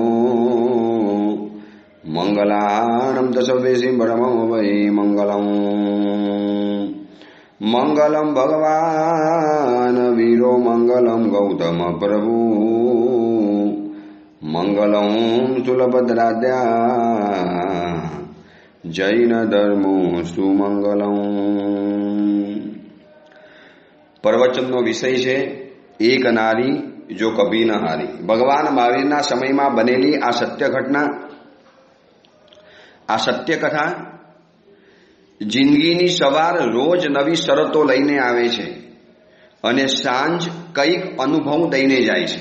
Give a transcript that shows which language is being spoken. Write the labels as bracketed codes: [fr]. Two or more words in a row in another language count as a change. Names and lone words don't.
[sa] मंगलानं दशवेशि परमं वै मंगलम् मंगलम भगवान वीरो मंगलम गौतम प्रभु मंगलम सुलभद्राद्या जैन धर्मो सुमंगलम। [gu] प्रवचनનો વિષય છે [hi] एक नारी जो कभी न हारी। [gu] ભગવાન મહાવીરના સમયમાં બનેલી આ સત્ય ઘટના, આ સત્ય કથા જિંદગીની સવાર રોજ નવી શરતો લઈને આવે છે અને સાંજ કંઈક અનુભવ દઈને જાય છે।